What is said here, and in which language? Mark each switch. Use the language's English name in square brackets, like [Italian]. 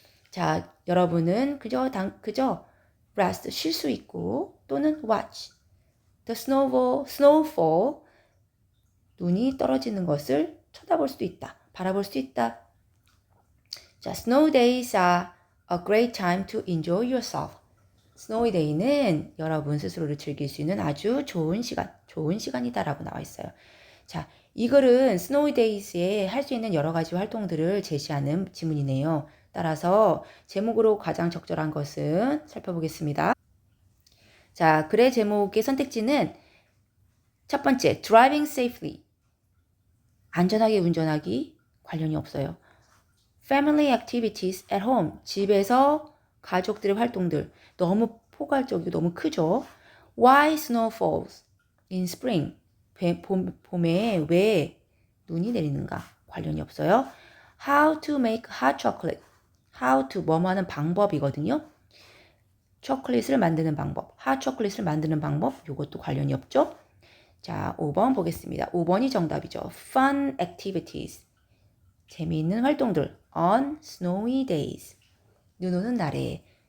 [Korean] 자, 여러분은 그저 rest 쉴 수 있고 또는 [English] watch the snowfall [Korean] 눈이 떨어지는 것을 쳐다볼 수도 있다. 바라볼 수도 있다. 자, [English] snow days are a great time to enjoy yourself. [Korean] snowy day는 여러분 스스로를 즐길 수 있는 아주 좋은 시간이다라고 나와 있어요. 자, 이 글은 snowy days에 할 수 있는 여러 가지 활동들을 제시하는 지문이네요. 따라서 제목으로 가장 적절한 것은 살펴보겠습니다. 자, 글의 제목의 선택지는 첫 번째, [English] driving safely. [Korean] 안전하게 운전하기 관련이 없어요. [English] Family activities at home. [Korean] 집에서 가족들의 활동들. 너무 포괄적이고 너무 크죠. [English] Why snow falls in spring? [Korean] 봄에 왜 눈이 내리는가? 관련이 없어요. [English] How to make hot chocolate. [Korean] How to 뭐뭐 하는 방법이거든요. 초콜릿을 만드는 방법. hot chocolate을 만드는 방법. 이것도 관련이 없죠. 자, 5번 보겠습니다. 5번이 정답이죠. [English] Fun activities. [Korean] 재미있는 활동들. [English] On snowy days. [Korean] 눈 오는 날에.